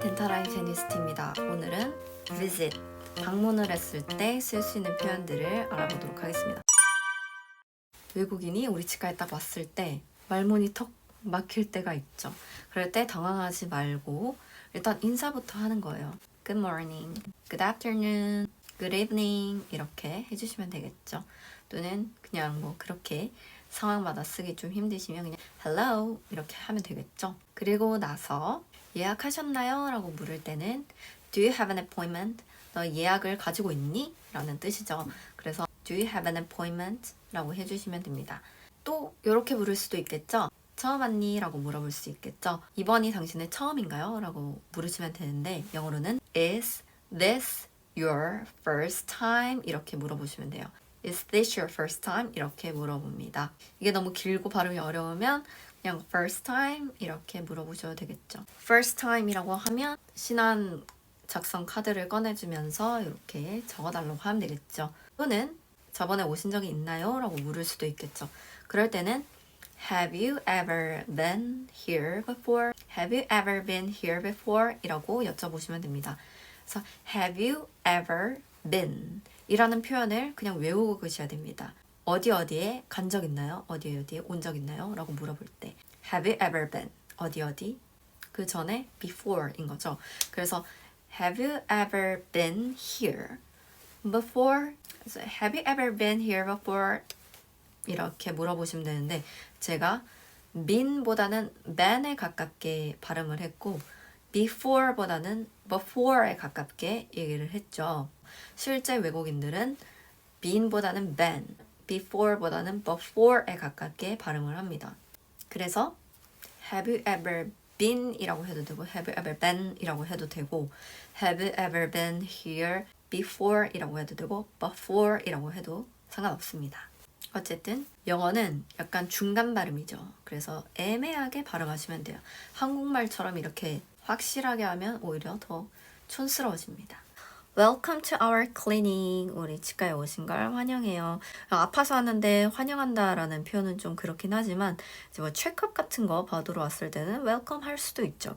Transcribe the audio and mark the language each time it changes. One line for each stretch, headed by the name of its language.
Korean: 덴탈 하이제니스트입니다. 오늘은 visit, 방문을 했을 때 쓸 수 있는 표현들을 알아보도록 하겠습니다. 외국인이 우리 치과에 딱 왔을 때 말문이 턱 막힐 때가 있죠. 그럴 때 당황하지 말고 일단 인사부터 하는 거예요.
English: Good morning, good afternoon, good evening
Korean: 이렇게 해주시면 되겠죠. 또는 그냥 뭐 그렇게 상황마다 쓰기 좀 힘드시면 그냥 hello 이렇게 하면 되겠죠. 그리고 나서 예약하셨나요? 라고 물을 때는
English: Do you have an appointment? 너 예약을 가지고 있니? 라는 뜻이죠.
Korean: 그래서
English: Do you have an appointment?
Korean: 라고 해주시면 됩니다. 또 이렇게 물을 수도 있겠죠. 처음 왔니? 라고 물어볼 수 있겠죠. 이번이 당신의 처음인가요? 라고 물으시면 되는데 영어로는
English: Is this your first time?
Korean: 이렇게 물어보시면 돼요.
English: Is this your first time?
Korean: 이렇게 물어봅니다. 이게 너무 길고 발음이 어려우면 그냥 first time 이렇게 물어보셔도 되겠죠. first time이라고 하면 신한 작성 카드를 꺼내주면서 이렇게 적어달라고 하면 되겠죠. 또는 저번에 오신 적이 있나요? 라고 물을 수도 있겠죠. 그럴 때는
English: Have you ever been here before? Have you ever been here before?
Korean: 이라고 여쭤보시면 됩니다. 그래서
English: Have you ever been?
Korean: 이라는 표현을 그냥 외우고 계셔야 됩니다. 어디에 간 적 있나요? 어디에 온 적 있나요? 라고 물어볼 때
English: Have you ever been?
Korean: 어디? 그 전에 before인 거죠. 그래서
English: Have you ever been here before?
Korean: 그래서
English: Have you ever been here before?
Korean: 이렇게 물어보시면 되는데 제가 been보다는 ben에 가깝게 발음을 했고 before보다는 before에 가깝게 얘기를 했죠. 실제 외국인들은 been보다는 been, before보다는 before에 가깝게 발음을 합니다. 그래서
English: Have you ever been
Korean: 이라고 해도 되고 Have you ever been 이라고 해도 되고
English: Have you ever been here before
Korean: 이라고 해도 되고 before 이라고 해도 상관없습니다. 어쨌든 영어는 약간 중간 발음이죠. 그래서 애매하게 발음하시면 돼요. 한국말처럼 이렇게 확실하게 하면 오히려 더 촌스러워집니다.
English: Welcome to our clinic.
Korean: 우리 치과에 오신 걸 환영해요. 아파서 하는데 환영한다라는 표현은 좀 그렇긴 하지만 이제 뭐 체크업 같은 거 받으러 왔을 때는 welcome 할 수도 있죠.